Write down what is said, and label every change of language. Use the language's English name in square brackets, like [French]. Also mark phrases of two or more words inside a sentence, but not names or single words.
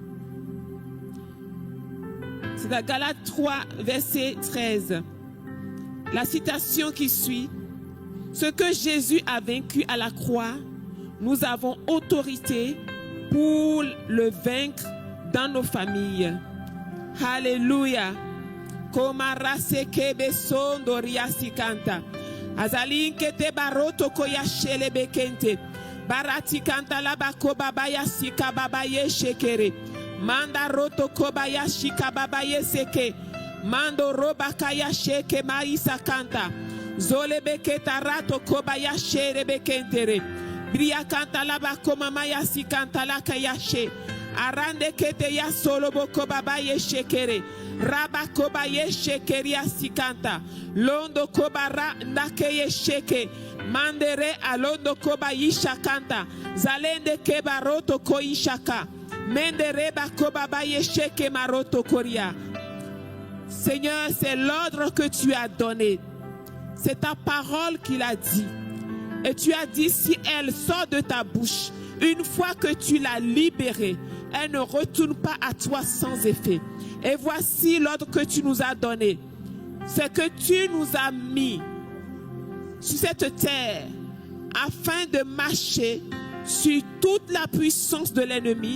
[French] C'est dans Galates 3, verset 13. La citation qui suit. Ce que Jésus a vaincu à la croix, nous avons autorité pour le vaincre dans nos familles. Alléluia. Komarase kebe sondo riasikanta. Azalinke te baroto koyashele bekente. Barati kanta labako babaya sika babaye shekere. Manda roto kobaya shika babaye seke. Mando roba kaya sheke maisa kanta. Zole beketa rato kobaya shere bekentere. Bria kanta labako mamaya sikanta la kayashe. Arande kete ya solo boko babaye shekere. Raba kobaye shekeria sikanta. Londo kobara ndakeye sheke. Mandere alondo kobayisha kanta. Zalende kebaroto koishaka. Mendere bakobabaye sheke maroto koria. Seigneur, c'est l'ordre que tu as donné. C'est ta parole qu'il a dit. Et tu as dit, si elle sort de ta bouche, une fois que tu l'as libérée, elle ne retourne pas à toi sans effet. Et voici l'ordre que tu nous as donné. C'est que tu nous as mis sur cette terre afin de marcher sur toute la puissance de l'ennemi.